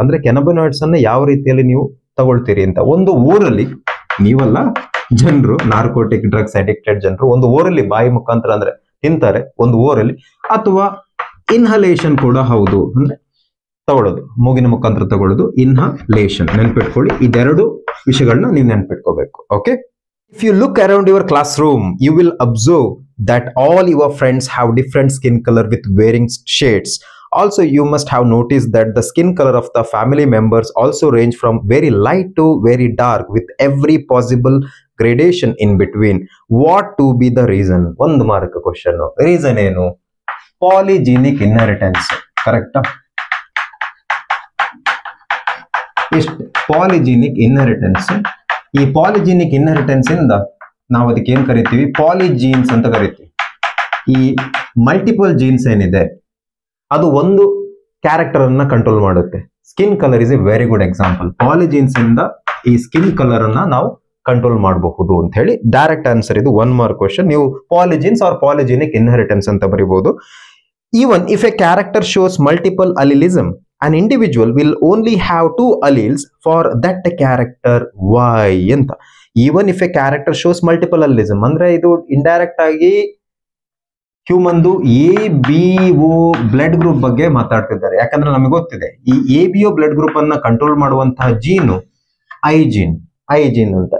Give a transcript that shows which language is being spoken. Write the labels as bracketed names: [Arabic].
[Kannada] ಅಂದ್ರೆ ಕ್ಯಾನಬಿನಾಯ್ಡ್ಸ್ ಅನ್ನ ಯಾವ ರೀತಿಯಲ್ಲಿ ನೀವು ತಗೊಳ್ತೀರಿ ಅಂತ. ಒಂದು ಊರಲ್ಲಿ ನೀವಲ್ಲ, ಜನರು, ನಾರ್ಕೋಟಿಕ್ ಡ್ರಗ್ಸ್ ಅಡಿಕ್ಟೆಡ್ ಜನರು ಒಂದು ಊರಲ್ಲಿ ಬಾಯಿ ಮುಖಾಂತರ ಅಂದ್ರೆ ತಿಂತಾರೆ ಒಂದು ಊರಲ್ಲಿ, ಅಥವಾ ಇನ್ಹಲೇಷನ್ ಕೂಡ ಹೌದು, ಅಂದ್ರೆ ತಗೊಳ್ಳೋದು, ಮೂಗಿನ ಮುಖಾಂತರ ತಗೊಳ್ಳೋದು, ಇನ್ಹಲೇಷನ್. ನೆನ್ಪಿಟ್ಕೊಳ್ಳಿ, ಇದೆರಡು ವಿಷಯಗಳನ್ನ ನೀವು ನೆನ್ಪಿಟ್ಕೋಬೇಕು. [English] Okay, if you look around your classroom, you will observe that all your friends have different skin color with varying shades. Also, you must have noticed that the skin color of the family members also range from very light to very dark with every possible gradation in between. What to be the reason? One mark question. Reason ಏನು? Polygenic inheritance. Correct? [Kannada] ಇಷ್ಟು ಪಾಲಿಜಿನಿಕ್ inheritance. ಈ ಪಾಲಿಜಿನಿಕ್ inheritance ಇಂದ ನಾವು ಅದಕ್ಕೆ ಏನ್ ಕರಿತೀವಿ? ಪಾಲಿಜೀನ್ಸ್ ಅಂತ ಕರಿತೀವಿ. ಈ ಮಲ್ಟಿಪಲ್ ಜೀನ್ಸ್ ಏನಿದೆ ಅದು ಒಂದು ಕ್ಯಾರೆಕ್ಟರ್ ಅನ್ನ ಕಂಟ್ರೋಲ್ ಮಾಡುತ್ತೆ. [English] Skin colour is a very good example. [Kannada] ಪಾಲಿಜೀನ್ಸ್ ಇಂದ ಈ ಸ್ಕಿನ್ ಕಲರ್ ಅನ್ನ ನಾವು ಕಂಟ್ರೋಲ್ ಮಾಡಬಹುದು ಅಂತ ಹೇಳಿ ಡೈರೆಕ್ಟ್ ಆನ್ಸರ್ ಇದು. 1 ಮಾರ್ಕ್ ಕ್ವೆಶ್ಚನ್. ನೀವು ಪಾಲಿಜೀನ್ಸ್ ಆರ್ ಪಾಲಿಜಿನಿಕ್ ಇನ್ಹೆರಿಟೆನ್ಸ್ ಅಂತ ಬರೀಬಹುದು. [English] Even if a character shows multiple allelism, an individual will only have 2 alleles for that character. Why? ಅಂತ. Even if a character shows multiple allelism, [Kannada] ಅಂದ್ರೆ ಇದು indirect ಆಗಿ ಹ್ಯೂಮನ್ದು ABO blood group ಬಗ್ಗೆ ಮಾತಾಡ್ತಿದ್ದಾರೆ. ಯಾಕಂದ್ರೆ ನಮಗೆ ಗೊತ್ತಿದೆ ಈ ABO ಬ್ಲಡ್ ಗ್ರೂಪ್ ಅನ್ನ ಕಂಟ್ರೋಲ್ ಮಾಡುವಂತಹ ಜೀನು ಐ ಜೀನ್ ಅಂತ.